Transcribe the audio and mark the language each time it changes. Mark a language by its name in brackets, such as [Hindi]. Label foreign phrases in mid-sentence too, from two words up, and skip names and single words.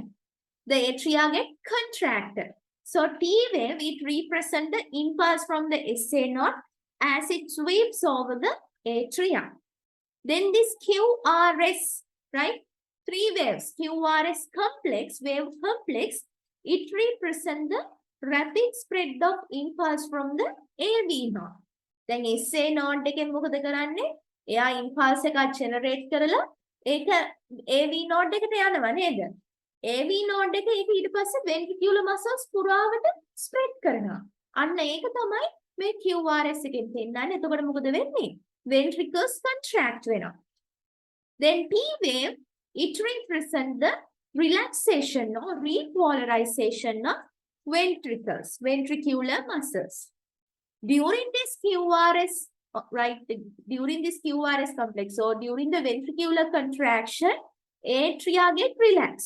[English] The atria get contracted. So T wave, it represents the impulse from the SA node as it sweeps over the atria. Then this QRS, right? 3 waves, QRS wave complex, it represents the rapid spread of impulse from the AV node. Then SA node [Sinhala] එකෙන් මොකද කරන්නේ? එයා impulse එකක් generate කරලා ඒක [English] AV node [Sinhala] එකට යනවා නේද? [English] AV node [Sinhala] එක ඒක ඊට පස්සේ [English] ventricular muscles [Sinhala] පුරාවට spread කරනවා. අන්න ඒක තමයි මේ QRS එකෙන් පෙන්නන්නේ. එතකොට මොකද වෙන්නේ? [English] Ventricles contract [Sinhala] වෙනවා. [English] Then T wave, it represents the relaxation or repolarization of ventricular muscles. During this QRS, during this QRS complex, or during the ventricular contraction, atria get relaxed.